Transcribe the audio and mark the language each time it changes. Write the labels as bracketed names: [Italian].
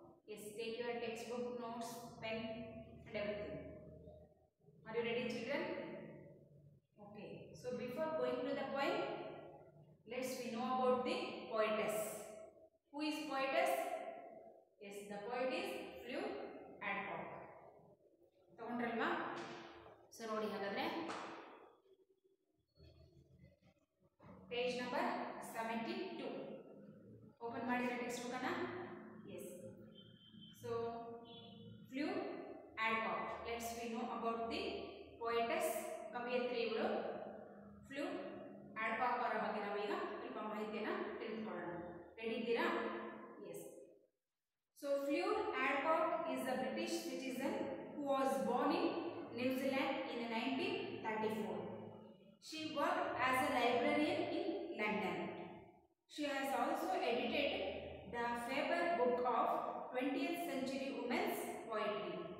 [English] Yes, take your textbook, notes, pen and everything. Are you ready, children? Okay. So before going to the poem, let's we know about the poetess. Who is poetess? Yes, the poet is Fleur Adcock. [Kannada] ತಗೊಂಡ್ರಲ್ವಾ? So ನೋಡಿ ಹಾಗಾದ್ರೆ page number 72 open ಮಾಡಿದ್ರೆ text book ಅನ್ನ. [English] Yes. So Fleur Adcock. Let's we know about the poetess. [Kannada] ಕವಿಯತ್ರಿ ಇವಳು Fleur Adcock ಅವರ ಬಗ್ಗೆ ನಾವೀಗ ಸ್ವಲ್ಪ ಮಾಹಿತಿಯನ್ನು ತಿಳಿದುಕೊಳ್ಳೋಣ. ರೆಡಿ ಇದ್ದೀರಾ? [English] Yes. So Fleur Adcock is a British citizen who was born in New Zealand in 1934. She worked as a librarian in London. She has also edited the Faber Book of 20th Century Women's Poetry.